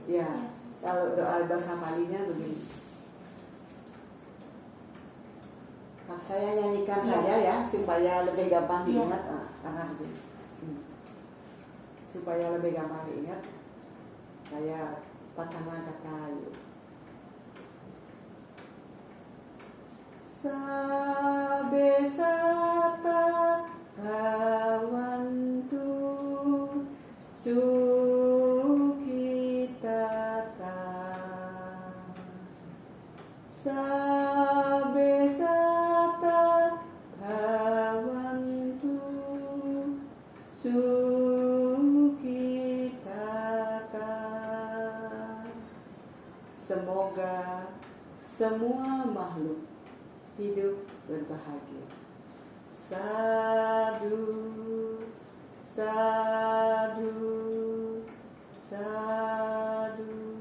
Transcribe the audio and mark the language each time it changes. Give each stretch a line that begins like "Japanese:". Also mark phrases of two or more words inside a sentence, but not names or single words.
Indonesian: Ya, kalau doa bahasa Palinya begini. Saya nyanyikan saja ya supaya lebih gampang diingat. Karena begini. Supaya lebih gampang diingat, saya patana kata yuk.
Pali: Sabe sata bhavantu sukhitata. Sabe sata bhavantu sukhitata.
Indonesian: Semoga semua makhluk hidup berbahagia.
Pali: Sadu, sadu, sadu.